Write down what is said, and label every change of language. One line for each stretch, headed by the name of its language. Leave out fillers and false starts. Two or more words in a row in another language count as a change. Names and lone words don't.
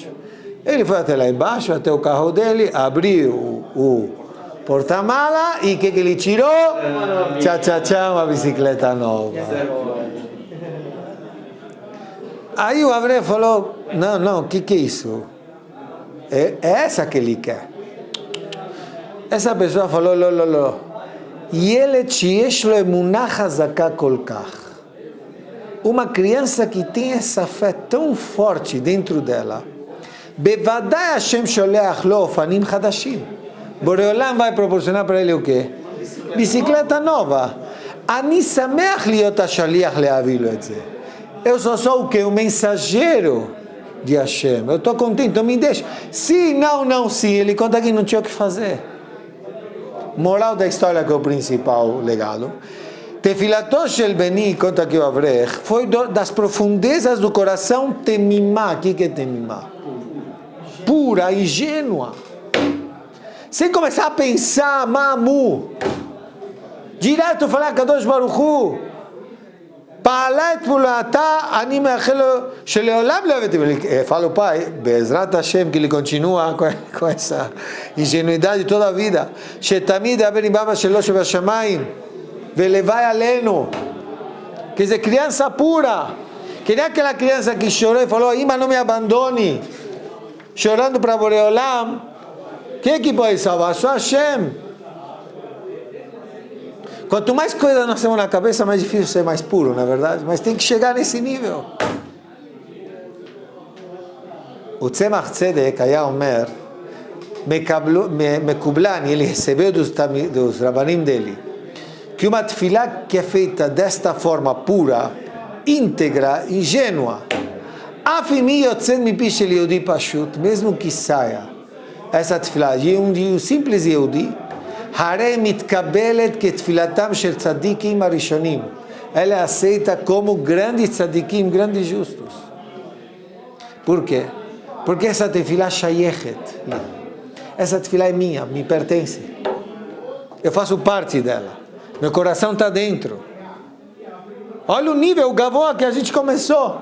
Portuguese: Ele foi até lá embaixo, até o carro dele, abriu o porta-mala e o que ele tirou? Tchá, uma bicicleta nova. Aí o Avrech falou, não, o que é isso? É essa que ele quer. Essa pessoa falou,
Hebrew: לא. ילד שיש לו אמונה חזקה כל כך.
Portuguese: Uma criança que tem essa fé tão forte dentro dela,
Hebrew: בוודאי השם שולח לו אופנים חדשים.
Portuguese: בורא vai proporcionar para ele o quê? Bicicleta nova.
Hebrew: אני שמח להיות השליח להביא לו את זה.
Portuguese: Eu só sou o quê? O mensageiro de Hashem. Eu estou contente, então me deixa. Se não, ele conta que não tinha o que fazer. Moral da história, que é o principal legado.
Hebrew: תפילתו של בני,
Portuguese: conta que o Avrech, foi das profundezas do coração temimá. O que é temimá? Pura, ingênua. Sem começar a pensar, mamu. Direto falar Kadosh Baruch Hu.
Hebrew: פעלה את פעולתה, אני מאחל לו שלעולם לא הבאתי,
Portuguese: fala o pai,
Hebrew: בעזרת השם,
Portuguese: que ele continua com essa ingenuidade toda a vida,
Hebrew: שתמיד הבן עם אבא שלו שבשמיים, ולוואי עלינו,
Portuguese: quer dizer, criança pura, que nem aquela criança que chorou e falou, Ima, não me abandone, chorando para Boreolam, quem é que pode salvar? Só Hashem. Quanto mais coisa nós temos na cabeça, mais difícil ser mais puro, não é verdade? Mas tem que chegar nesse nível.
Hebrew: O Tzemach Tzedek היה אומר, מקובלן,
Portuguese: ele recebeu dos rabanim dele, que uma tefilá que é feita desta forma pura, íntegra, ingênua,
Hebrew: אף אם היא יוצאת מפי של יהודי פשוט,
Portuguese: mesmo que saia essa tefilá de um simples יהודי,
Hebrew: הרי מתקבלת כתפילתם של צדיקים הראשונים.
Portuguese: ela aceita como grandes tzadikim, grandes justos. Por quê? Porque essa tefilá shayechet. Essa tefilá é minha, me pertence. Eu faço parte dela. Meu coração está dentro. Olha o nível, o gavoa que a gente começou.